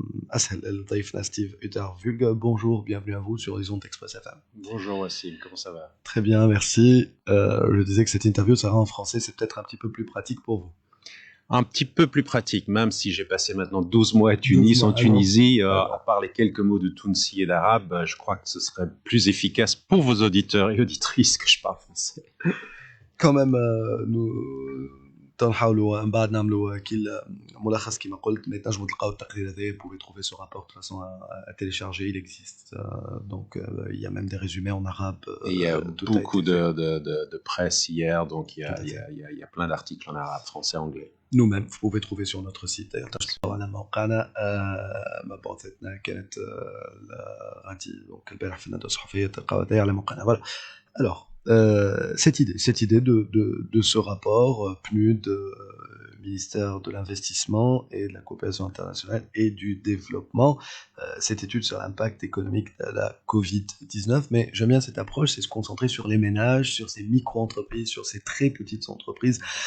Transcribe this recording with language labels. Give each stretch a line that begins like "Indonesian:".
Arabic: أسهل لضيفنا ستيف اوترفوغ.
French: Bonjour, bienvenue à vous sur Horizon Express FM. Bonjour Wassim, comment ça va? Très bien, merci. Je disais que cette interview sera en français, c'est peut-être un petit peu plus pratique pour vous. Un petit peu plus pratique, même si j'ai passé maintenant 12 mois à Tunis, en Tunisie, à part les quelques mots de Tounsi et d'arabe, je crois que ce serait plus efficace pour vos auditeurs et auditrices que je parle français. Quand même, nous
Arabic: تنحاولوا من بعد نعملوا كل ملخص كما قلت، ما تنجموا تلقاو التقرير هذا.
French: Vous pouvez trouver ce rapport de toute façon à télécharger, il existe. Donc il y a même des résumés en arabe. Et il y a beaucoup de presse hier, donc il y a plein d'articles en arabe, français, anglais. Nous-mêmes, vous pouvez trouver sur notre site.
Arabic: على موقعنا مبعوثتنا كانت غادي دونك البارح في الندوة الصحفية تلقاو هذايا على موقعنا.
French: Voilà. Alors, cette idée de ce rapport PNUD, ministère de l'investissement et de la coopération internationale et du développement, cette étude sur l'impact économique de la Covid-19. Mais j'aime bien cette approche, c'est se concentrer sur les ménages, sur ces micro-entreprises, sur ces très petites entreprises.